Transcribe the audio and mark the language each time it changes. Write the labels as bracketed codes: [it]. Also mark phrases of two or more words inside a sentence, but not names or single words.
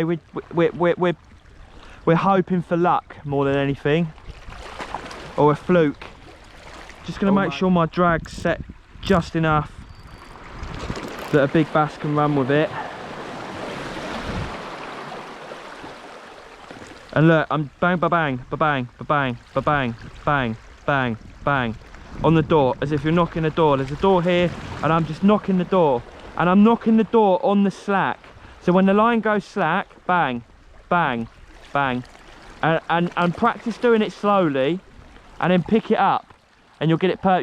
[en] We're hoping for luck more than anything, or a fluke. Just going to make sure my drag's set just enough that a big bass can run with it. And look, I'm bang, ba bang, ba bang, ba bang, ba bang, bang, bang, bang on the door, as if you're knocking the door. There's a door here, and I'm just knocking the door, and I'm knocking the door on the slack. So when the line goes slack, bang, bang, bang, and practice doing it slowly, and then pick it up, and you'll get it perfect.